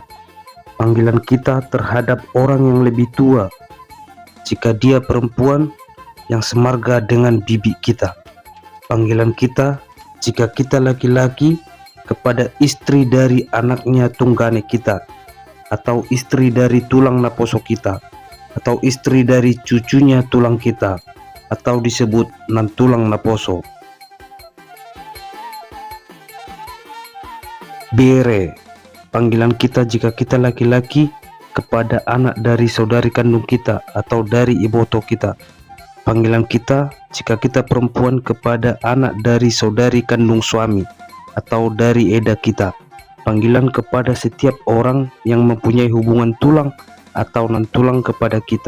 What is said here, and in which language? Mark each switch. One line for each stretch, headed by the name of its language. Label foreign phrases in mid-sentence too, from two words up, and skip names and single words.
Indonesian: Panggilan kita terhadap orang yang lebih tua jika dia perempuan yang semarga dengan bibi kita. Panggilan kita jika kita laki-laki kepada istri dari anaknya tunggane kita, atau istri dari
Batak Toba: tulang naposo
Indonesian: kita, atau istri dari cucunya tulang kita, atau disebut
Batak Toba: nan tulang naposo.
Indonesian: Bere. Panggilan kita jika kita laki-laki kepada anak dari saudari kandung kita atau dari iboto kita. Panggilan kita jika kita perempuan kepada anak dari saudari kandung suami atau dari eda kita. Panggilan kepada setiap orang yang mempunyai hubungan tulang atau non tulang kepada kita.